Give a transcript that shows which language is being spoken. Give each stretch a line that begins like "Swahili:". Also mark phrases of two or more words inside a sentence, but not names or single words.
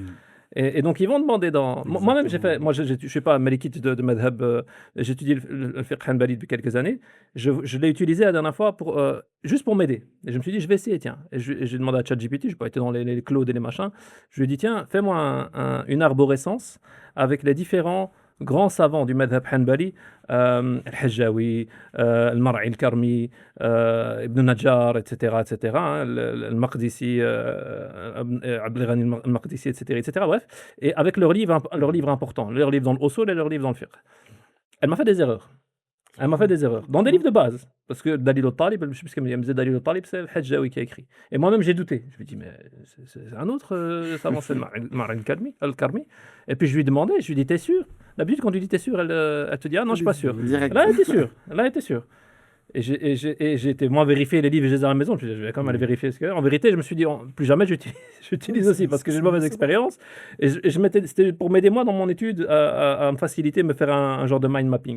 French: Et donc, ils vont demander dans. Moi-même, je ne suis pas malikite de madhab, j'étudie le fiqh hanbali depuis quelques années. Je l'ai utilisé la dernière fois juste pour m'aider. Et je me suis dit, je vais essayer, tiens. Et j'ai demandé à ChatGPT, je n'ai pas été dans les clouds et les machins. Je lui ai dit, tiens, fais-moi une arborescence avec les différents grands savants du madhab hanbali, al-Hajjawi, al-Mar'i al-Karmi, Ibn Najjar, etc., hein, al-Maqdisi, Abdelghani al-Maqdisi, etc., bref, et avec leurs livres importants, leurs livres dans le usul et leurs livres dans le fiqh. Elle m'a fait des erreurs. Dans des livres de base. Parce que Dalil al-Talib, je sais plus ce qu'elle me disait, Dalil al-Talib, c'est al-Hajjawi qui a écrit. Et moi-même, j'ai douté. Je me dis, mais c'est un autre savant, c'est al-Mar'i al-Karmi. Et puis je lui ai demandé, je lui ai dit, t'es sûr? D'habitude, quand tu dis t'es sûr, elle te dit, ah non, je suis pas sûr. Direct. Là, elle était sûre. Et j'ai été, moi, vérifier les livres et je les ai à la maison. Je vais quand même aller vérifier ce que. En vérité, je me suis dit, plus jamais j'utilise aussi parce que j'ai une mauvaise expérience. Et c'était pour m'aider, moi, dans mon étude, à me faciliter, me faire un genre de
English: mind mapping.